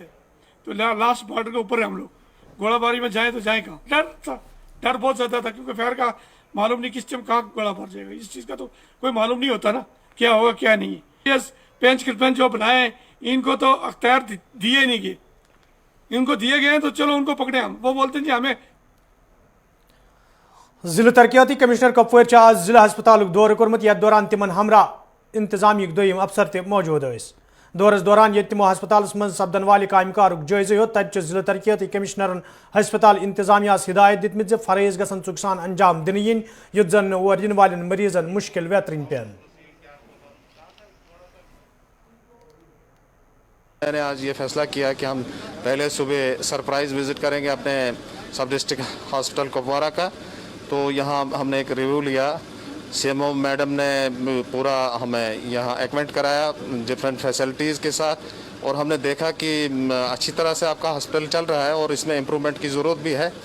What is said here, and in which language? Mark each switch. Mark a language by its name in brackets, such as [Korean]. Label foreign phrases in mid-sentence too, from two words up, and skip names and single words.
[Urdu] تو [English] last border [Urdu] کے اوپر ہے ہم لوگ. گولہ باری میں جائیں تو جائیں کہاں. ڈر بہت زیادہ تھا کیونکہ فائر کا معلوم نہیں کس ٹائم کہاں گولہ بار جائے گا. اس چیز کا تو کوئی معلوم نہیں ہوتا نا کیا ہوگا کیا نہیں. پینچ کرپین جو بنائے ہیں ان کو تو اختیار دیے نہیں گئے. ان کو دیے گئے ہیں تو چلو ان کو پکڑے ہم. وہ بولتے ہیں جی ہمیں. [Kashmiri] ضلع ترقیاتی کمشنر کپوور آز ضلع ہسپتال دورہ کورمت یتھ دوران تمن ہمراہ انتظامیہ دویم افسر تہ موجود ٲسۍ. دورس دوران یہ تمو ہسپتالس من سپدن والہ کامہ کارک جائزہ ہیوت تب ضلع ترقیاتی کمشنرن ہسپتال انتظامیہ ہدایت دتمت فرائض گژھن ژُکہِ سان انجام دنہ ین یُتھ زن اور ین والن مریضن مشکل ویترن پین. [Urdu] میں نے آج یہ فیصلہ کیا کہ ہم پہلے صبح [English] surprise visit [Urdu] کریں گے اپنے [English] sub district hospital [Urdu] کپوارہ کا. تو یہاں ہم نے ایک ریویو لیا. سی ایم او میڈم نے پورا ہمیں یہاں ایکوینٹ کرایا [English] different facilities [Urdu] کے ساتھ اور ہم نے دیکھا کہ اچھی طرح سے آپ کا ہاسپٹل چل رہا ہے اور اس میں امپرومنٹ کی ضرورت بھی ہے.